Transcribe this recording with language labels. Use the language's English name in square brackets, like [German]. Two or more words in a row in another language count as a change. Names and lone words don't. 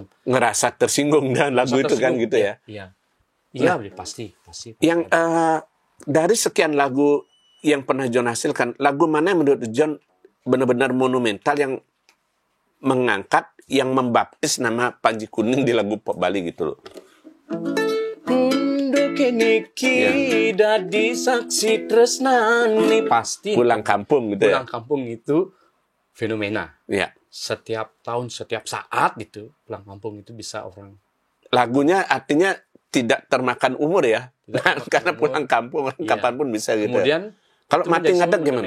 [Indonesian] Ngerasa tersinggung dan lagu itu kan gitu ya. Iya, pasti. Yang dari sekian lagu yang pernah John hasilkan, lagu mana yang menurut John benar-benar monumental yang mengangkat, yang membaptis nama Panji Kuning di lagu pop Bali gitu loh? [Balinese] Niki dadi saksi tresnani, [Indonesian] pasti Pulang Kampung gitu ya. Pulang Kampung itu fenomena. Ya. Setiap tahun, setiap saat gitu, Pulang Kampung itu bisa orang. Lagunya artinya tidak termakan umur ya. Karena umur. Pulang kampung kapanpun bisa gitu. Kemudian kalau Mati Ngadak gimana?